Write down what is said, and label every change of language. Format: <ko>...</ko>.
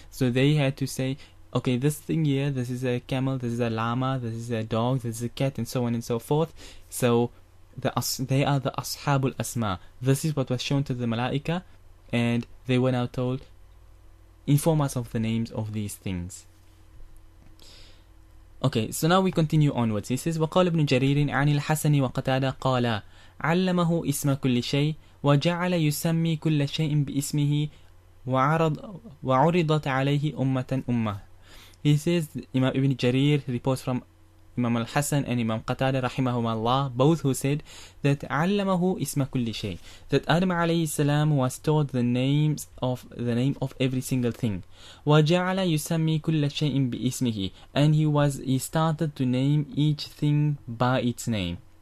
<en>So they had to say, okay, this thing here, this is a camel, this is a llama, this is a dog, this is a cat, and so on and so forth. So they are the Ashabul Asma. This is what was shown to the malaika, and they were now told, inform us of the names of these things. Okay, so now we continue onwards. He says</en> <ar>وقال ابن جرير عن الحسن وقتادة قال علمه اسم كل شيء وجعل يسمي كل شيء باسمه وعرضت عليه أمة.</ar> <en>He says Imam Ibn Jarir reports from Imam al-Hasan and Imam Qatada rahimahumullah, both who said that</en> <ar>علمه اسم كل شيء,</ar> <en>that Adam alayhi salam was taught the name of every single thing.</en> <ar>وجعل يسمي كل شيء باسمه,</ar> <en>and he started to name each thing by its name.</en>